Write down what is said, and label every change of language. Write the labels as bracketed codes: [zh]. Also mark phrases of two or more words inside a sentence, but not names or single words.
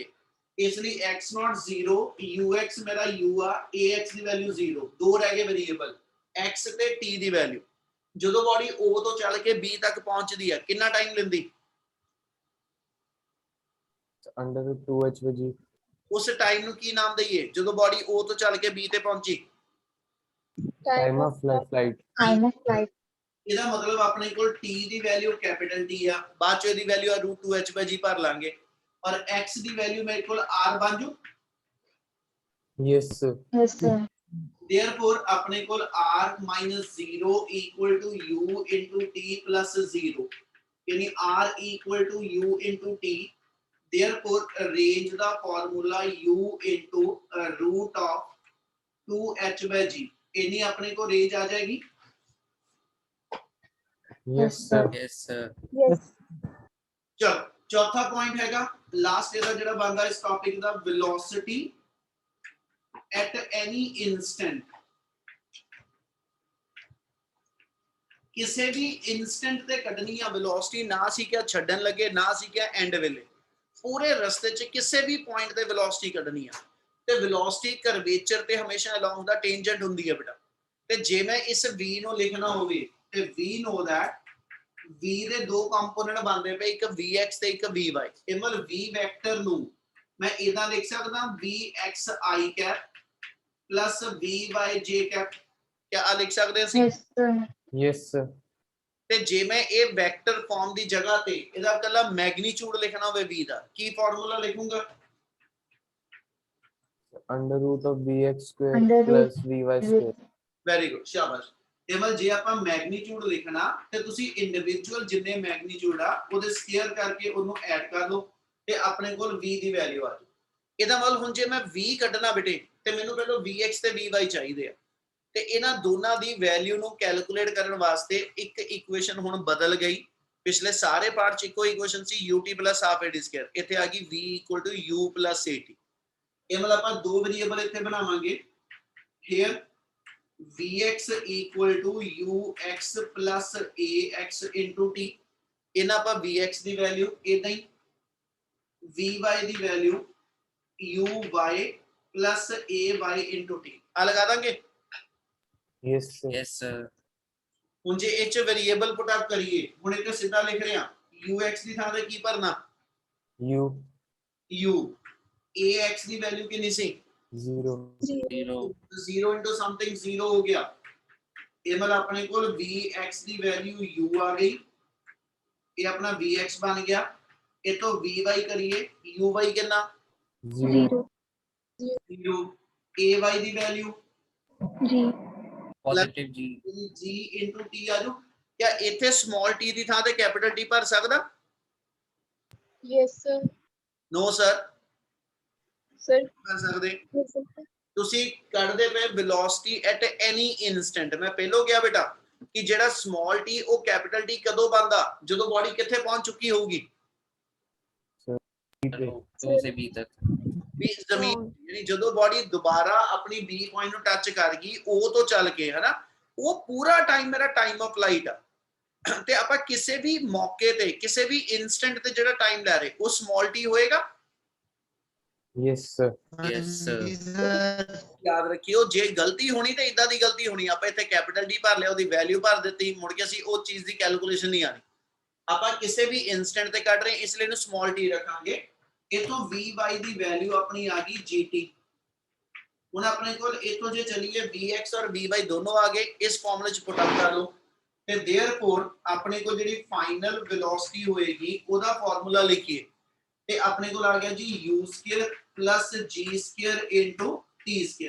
[pa] ਇਸ ਲਈ [en] x naught [pa] 0, ux ਮੇਰਾ u ਆ, ax ਦੀ ਵੈਲਿਊ 0, ਦੋ ਰਹਿ ਗਏ ਵੇਰੀਏਬਲ x ਤੇ t ਦੀ ਵੈਲਿਊ। ਜਦੋਂ ਬਾਡੀ O ਤੋਂ ਚੱਲ ਕੇ B ਤੱਕ ਪਹੁੰਚਦੀ ਆ ਕਿੰਨਾ ਟਾਈਮ ਲੈਂਦੀ? [en] under root 2h/g, [pa] ਉਸ ਟਾਈਮ ਨੂੰ ਕੀ ਨਾਮ ਦਈਏ ਜਦੋਂ ਬਾਡੀ O ਤੋਂ ਚੱਲ ਕੇ B ਤੇ ਪਹੁੰਚੀ? [en] time of flight, time of flight, [pa] ਇਹਦਾ ਮਤਲਬ ਆਪਣੇ ਕੋਲ t ਦੀ ਵੈਲਿਊ ਕੈਪੀਟਲ T ਆ, ਬਾਅਦ ਚ ਇਹਦੀ ਵੈਲਿਊ ਆ √2h/g ਭਰ ਲਾਂਗੇ, ਔਰ x ਦੀ ਵੈਲਿਊ ਮੇਰੇ ਕੋਲ r ਬਣ ਜੂ। [en] yes sir, yes sir, therefore [pa] ਆਪਣੇ ਕੋਲ [en] r - 0 equal to u into t plus 0, ਯਾਨੀ r equal to u into t। [pa] therefore range ਦਾ ਫਾਰਮੂਲਾ [en] u into [pa] √2h/g, ਇਨੀ ਆਪਣੇ ਕੋਲ ਰੇਂਜ ਆ ਜਾਏਗੀ। [en] yes sir, Yes, sir. yes, [pa] ਚਲੋ ਚੌਥਾ ਪੁਆਇੰਟ ਹੈਗਾ ਲਾਸਟ ਇਹਦਾ ਜਿਹੜਾ ਬਣਦਾ ਇਸ ਟੌਪਿਕ ਦਾ, [en] velocity at any instant. [pa] ਕਿਸੇ ਵੀ ਇਨਸਟੈਂਟ ਤੇ ਕੱਢਣੀ ਆ ਵੈਲੋਸਿਟੀ, ਨਾ ਸੀ ਕਿ ਛੱਡਣ ਲੱਗੇ, ਨਾ ਸੀ ਕਿ ਐਂਡ ਵੇਲੇ, ਪੂਰੇ ਰਸਤੇ 'ਚ ਕਿਸੇ ਵੀ ਪੁਆਇੰਟ ਤੇ ਵੈਲੋਸਿਟੀ ਕੱਢਣੀ ਆ। ਤੇ ਵੈਲੋਸਿਟੀ ਕਰਵੇਚਰ ਤੇ ਹਮੇਸ਼ਾ ਅਲੋਂਗ ਦਾ ਟੈਂਜੈਂਟ ਹੁੰਦੀ ਹੈ ਬੇਟਾ। ਤੇ ਜੇ ਮੈਂ ਇਸ v ਨੂੰ ਲਿਖਣਾ ਹੋਵੇ ਤੇ [en] we know that [pa] v ਦੇ ਦੋ ਕੰਪੋਨੈਂਟ ਬਣਦੇ ਪਏ, ਇੱਕ vx ਤੇ ਇੱਕ vy। ਇਹ ਮਤਲਬ v ਵੈਕਟਰ ਨੂੰ ਮੈਂ ਇਦਾਂ ਲਿਖ ਸਕਦਾ vxi ਕੈਪ ਪਲੱਸ vyj ਕੈਪ। ਕਿਆ ਆ ਲਿਖ ਸਕਦੇ ਅਸੀਂ? [en] yes sir, yes sir, [pa] ਤੇ ਜੇ ਮੈਂ ਇਹ ਵੈਕਟਰ ਫਾਰਮ ਦੀ ਜਗ੍ਹਾ ਤੇ ਇਹਦਾ ਇਕੱਲਾ ਮੈਗਨੀਚਿਊਡ ਲਿਖਣਾ ਹੋਵੇ v ਦਾ, ਕੀ ਫਾਰਮੂਲਾ ਲਿਖੂੰਗਾ? [en] under root of vx square Under root plus vy square, very good, ਸ਼ਾਬਾਸ਼। [pa] ਇਹਮਲ ਜੇ ਆਪਾਂ ਮੈਗਨੀਚਿਊਡ ਲਿਖਣਾ ਤੇ ਤੁਸੀਂ ਇੰਡੀਵਿਜੂਅਲ ਜਿੰਨੇ ਮੈਗਨੀਚਿਊਡ ਆ ਉਹਦੇ ਸਕੁਅਰ ਕਰਕੇ ਉਹਨੂੰ ਐਡ ਕਰ ਲਓ ਤੇ ਆਪਣੇ ਕੋਲ v ਦੀ ਵੈਲਿਊ ਆ ਜਾਊ। ਇਹਦਾ ਮਤਲਬ ਹੁਣ ਜੇ ਮੈਂ v ਕੱਢਣਾ ਬੇਟੇ ਤੇ ਮੈਨੂੰ ਪਹਿਲਾਂ vx ਤੇ vy ਚਾਹੀਦੇ ਆ, ਤੇ ਇਹਨਾਂ ਦੋਨਾਂ ਦੀ ਵੈਲਿਊ ਨੂੰ ਕੈਲਕੂਲੇਟ ਕਰਨ ਵਾਸਤੇ ਇੱਕ ਇਕੁਏਸ਼ਨ ਹੁਣ ਬਦਲ ਗਈ। ਪਿਛਲੇ ਸਾਰੇ ਪਾਰਟ 'ਚ ਇੱਕੋ ਇਕੁਏਸ਼ਨ ਸੀ [en] ut plus half a d square, [pa] ਇੱਥੇ ਆ ਗਈ [en] v equal to u plus at। [pa] ਇਹ ਮਤਲਬ ਆਪਾਂ ਦੋ ਵੇਰੀਏਬਲ ਇੱਥੇ ਬਣਾਵਾਂਗੇ, [en] here vx equal to ux plus ax into t। [pa] ਇਹਨਾਂ ਆਪਾਂ vx ਦੀ ਵੈਲਿਊ ਇਦਾਂ ਹੀ vy ਦੀ ਵੈਲਿਊ [en] uy plus ay into t [pa] ਆ ਲਗਾ ਦਾਂਗੇ। [en] yes sir, yes sir, [pa] ਹੁਣ ਜੇ ਇਹ ਚ ਵੇਰੀਏਬਲ [en] put up [pa] ਕਰੀਏ, ਹੁਣ ਇਹ ਸਿੱਧਾ ਲਿਖ ਰਹੇ ਆ ux ਦੀ ਥਾਂ ਤੇ ਕੀ ਭਰਨਾ u u, ax ਦੀ ਵੈਲਿਊ ਕਿੰਨੀ ਸੀ 0 0 0 [en] into something [pa] 0 ਹੋ ਗਿਆ। ਇਹ ਮਤਲਬ ਆਪਣੇ ਕੋਲ vx ਦੀ ਵੈਲਿਊ u ਆ ਗਈ, ਇਹ ਆਪਣਾ vx ਬਣ ਗਿਆ। ਇਹ ਤੋਂ vy ਕਰੀਏ uy ਕਿੰਨਾ 0 0, ay ਦੀ ਵੈਲਿਊ [en] positive g, g into t [pa] ਆ ਜਾਓ। क्या ਇੱਥੇ ਸਮਾਲ t ਦੀ ਥਾਂ ਤੇ ਕੈਪੀਟਲ T ਭਰ ਸਕਦਾ? [en] yes sir, no sir, sir, [pa] ਭਰ ਸਕਦੇ। [en] yes sir, [pa] ਤੁਸੀਂ ਕੱਢਦੇ ਪਏ [en] velocity at any instant. [pa] ਮੈਂ ਪਹਿਲਾਂ ਕਿਹਾ ਬੇਟਾ ਕਿ ਜਿਹੜਾ ਸਮਾਲ t ਉਹ ਕੈਪੀਟਲ T ਕਦੋਂ ਬਣਦਾ? ਜਦੋਂ ਬਾਡੀ ਕਿੱਥੇ ਪਹੁੰਚ ਚੁੱਕੀ ਹੋਊਗੀ? [hi] O से B तक, [pa] ਵੀ ਜ਼ਮੀਨ, ਯਾਨੀ ਜਦੋਂ ਬਾਡੀ ਦੁਬਾਰਾ ਆਪਣੀ B ਪੁਆਇੰਟ ਨੂੰ ਟੱਚ ਕਰ ਗਈ ਉਹ ਤੋਂ ਚੱਲ ਕੇ, ਹੈ ਨਾ, ਉਹ ਪੂਰਾ ਟਾਈਮ ਮੇਰਾ [en] time of light [pa] ਆ। ਤੇ ਆਪਾਂ ਕਿਸੇ ਵੀ ਮੌਕੇ ਤੇ ਕਿਸੇ ਵੀ ਇਨਸਟੈਂਟ ਤੇ ਜਿਹੜਾ ਟਾਈਮ ਲੈ ਰਹੇ ਉਹ ਸਮਾਲ t ਹੋਏਗਾ। [en] yes sir, yes sir, [pa] ਹਾਂਜੀ sir, ਯਾਦ ਰੱਖਿਓ, ਜੇ ਗਲਤੀ ਹੋਣੀ ਤੇ ਇਦਾਂ ਦੀ ਗਲਤੀ ਹੋਣੀ, ਆਪਾਂ ਇੱਥੇ ਕੈਪੀਟਲ D ਭਰ ਲਿਆ, ਉਹਦੀ ਵੈਲਿਊ ਭਰ ਦਿੱਤੀ, ਮੁੜ ਕੇ ਅਸੀਂ ਉਹ ਚੀਜ਼ ਦੀ ਕੈਲਕੂਲੇਸ਼ਨ ਨਹੀਂ ਆਣੀ। ਆਪਾਂ ਕਿਸੇ ਵੀ ਇਨਸਟੈਂਟ ਤੇ ਕੱਢ ਰਹੇ ਇਸ ਲਈ ਇਹਨੂੰ ਸਮਾਲ t ਰੱਖਾਂਗੇ। ਇਥੋਂ vy ਦੀ ਵੈਲਿਊ ਆਪਣੀ ਆ ਗਈ gt। ਹੁਣ ਆਪਣੇ ਕੋਲ ਇਥੋਂ ਜੇ ਚਲੀਏ vx ਔਰ vy ਦੋਨੋਂ ਆ ਗਏ, ਇਸ ਫਾਰਮੂਲੇ ਚ [en] put up [pa] ਕਰ ਲਓ ਤੇ देयरफॉर ਆਪਣੇ ਕੋਲ ਜਿਹੜੀ [en] final velocity [pa] ਹੋਏਗੀ ਉਹਦਾ ਫਾਰਮੂਲਾ ਲਿਖੀਏ ਤੇ ਆਪਣੇ ਕੋਲ ਆ ਗਿਆ ਜੀ u² + g² t²।